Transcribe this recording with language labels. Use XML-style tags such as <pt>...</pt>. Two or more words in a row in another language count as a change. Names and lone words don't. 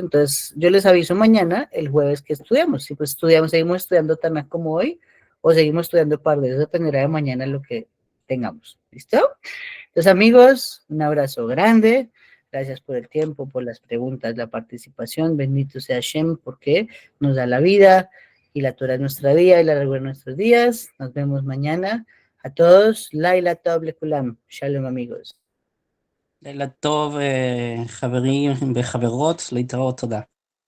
<es>Entonces, yo les aviso mañana, el jueves, que estudiamos. Si pues seguimos estudiando Tanaj como hoy, o seguimos estudiando Pardes, eso dependerá de mañana lo que tengamos. ¿Listo? Entonces, amigos, un abrazo grande. Gracias por el tiempo, por las preguntas, la participación. Bendito sea Hashem, porque nos da la vida y la Torah es nuestra vida y la regla nuestros días. Nos vemos mañana. A todos,</es> <he>לילה טוב לכולם.</he> <es>Shalom, amigos.</es> <he>לילה טוב, חברים וחברות, להתראות, תודה.</he>